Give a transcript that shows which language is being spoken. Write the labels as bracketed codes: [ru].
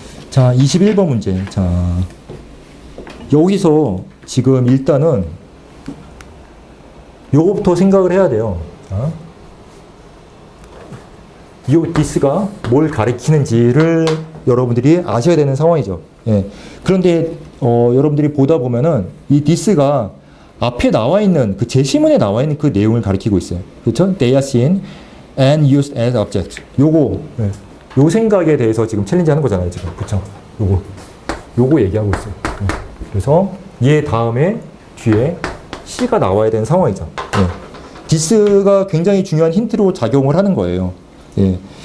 [ko] 자, 21번 문제. 자, 여기서 지금 일단은 요거부터 생각을 해야 돼요. 자. 이 디스가 뭘 가리키는지를 여러분들이 아셔야 되는 상황이죠. 예. 그런데 여러분들이 보다 보면은 이 디스가 앞에 나와 있는 그 제시문에 나와 있는 그 내용을 가리키고 있어요. 그렇죠? [en] They are seen and used as objects. [ko] 요거 예. 요 생각에 대해서 지금 챌린지 하는 거잖아요, 지금. 그렇죠? 요거 얘기하고 있어요. 예. 그래서 얘 다음에 뒤에 C가 나와야 되는 상황이죠. 예. 디스가 굉장히 중요한 힌트로 작용을 하는 거예요. 예.